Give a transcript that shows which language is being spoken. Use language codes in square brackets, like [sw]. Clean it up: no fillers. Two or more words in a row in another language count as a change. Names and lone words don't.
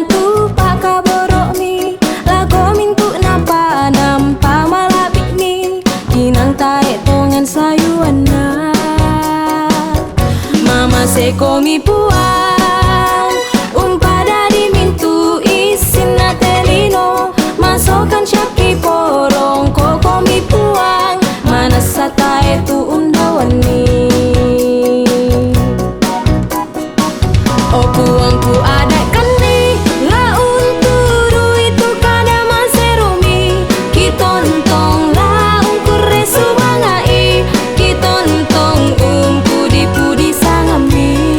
[sda] tu paka borok mi lago mintu napa nampa malapik mi kinang tae tongan sayuan na Mama sekomi puang umpada di mintu isin na telino masokan syaki porong kokomi puang mana satae tu undawan mi Puangku adakan ni laun turu itu kada maserumi kitontong laun kuresu mangai kitontong pudi-pudi sangami